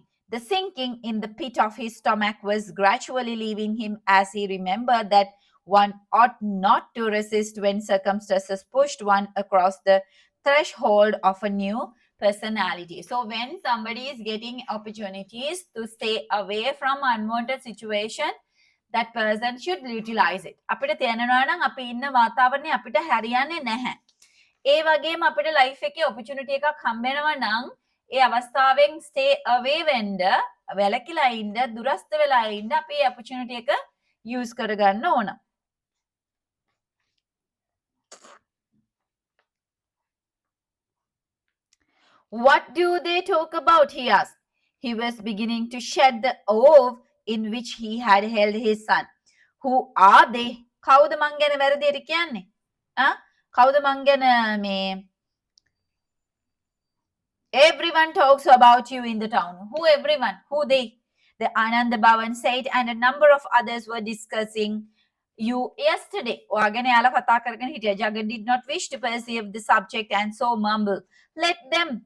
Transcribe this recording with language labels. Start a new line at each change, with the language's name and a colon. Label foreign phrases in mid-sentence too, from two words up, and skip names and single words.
English: The sinking in the pit of his stomach was gradually leaving him as he remembered that one ought not to resist when circumstances pushed one across the threshold of a new personality. So when somebody is getting opportunities to stay away from unwanted situation, that person should utilize it.
Sinhala: අපිට තේරෙනවා නම් අපි ඉන්න වාතාවරණය අපිට හරියන්නේ නැහැ. ඒ වගේම අපිට ලයිෆ් එකේ ඔපචුනිටි එකක් හම්බෙනවා නම් ඒ අවස්ථාවෙන්
English: stay away
Sinhala: වෙන්න, වැළකීලා ඉන්න, දුරස්ත වෙලා ඉන්න අපි ඒ ඔපචුනිටි එක use කරගන්න ඕන.
English: "What do they talk about?" he asked. He was beginning to shed the oath in which he had held his son. "Who are they?"
Sinhala: කවුද මං ගැන වැරදියට කියන්නේ? කවුද මං ගැන මේ
English: "Everyone talks about you in the town." "Who everyone? Who they?" The Ananda Bhavan said, and a number of others were discussing you yesterday. Jagan did not wish to perceive the subject and so mumbled, "Let them."